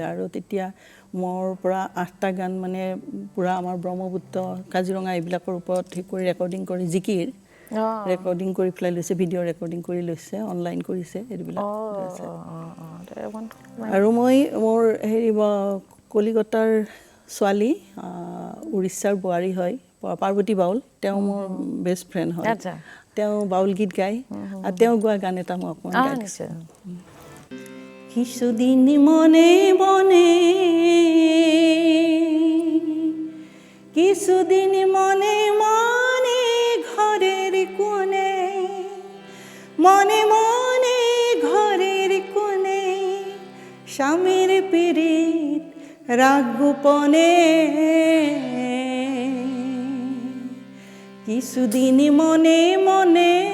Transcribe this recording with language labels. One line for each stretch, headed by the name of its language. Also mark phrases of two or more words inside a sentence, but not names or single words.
Assamese: আৰু তেতিয়া মোৰ পৰা 8টা গান মানে পূৰা আমাৰ ব্ৰহ্মপুত্ৰ, কাজিৰঙা এইবিলাকৰ ওপৰত কৰি ৰেকৰ্ডিং কৰি জিকিৰ ৰেকৰ্ডিং কৰি পেলাই লৈছে,
English: video recording
Assamese: কৰি লৈছে, অনলাইন কৰিছে এইবিলাক। আৰু মই মোৰ হেৰি কলিকতাৰ ছোৱালী, উৰিষ্যাৰ বোৱাৰী হয়, পাৰ্বতী বাউল, তেওঁ মোৰ
English: best friend
Assamese: হয়। তেওঁ বাউল গীত গায়, আৰু তেওঁ গোৱা গান এটা মই অকণমান গাই দিছোঁ।
Bangla: কিছুদিন মনে মনে, কিছুদিন মনে মনে ঘরের কোণে, মনে মনে ঘরের কোণে, স্বামীর পীড়িত রাগ গোপনে, কিছুদিন মনে মনে,